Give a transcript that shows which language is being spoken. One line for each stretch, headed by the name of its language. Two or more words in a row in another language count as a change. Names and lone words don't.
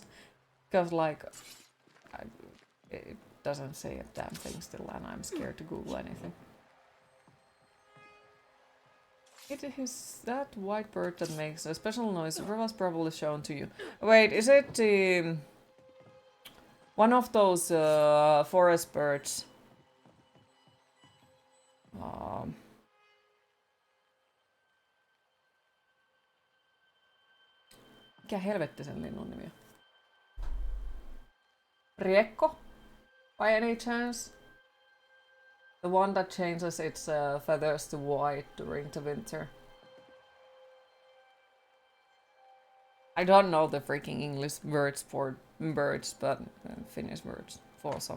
English: Because, like, it doesn't say a damn thing still, and I'm scared to Google anything. It is that white bird that makes a special noise. It was probably shown to you. Wait, is it one of those forest birds?
Finnish: Mikä helvetti sen linnun nimi on? Riekko?
English: By any chance? The one that changes its feathers to white during the winter. I don't know the freaking English words for birds, but Finnish words for some.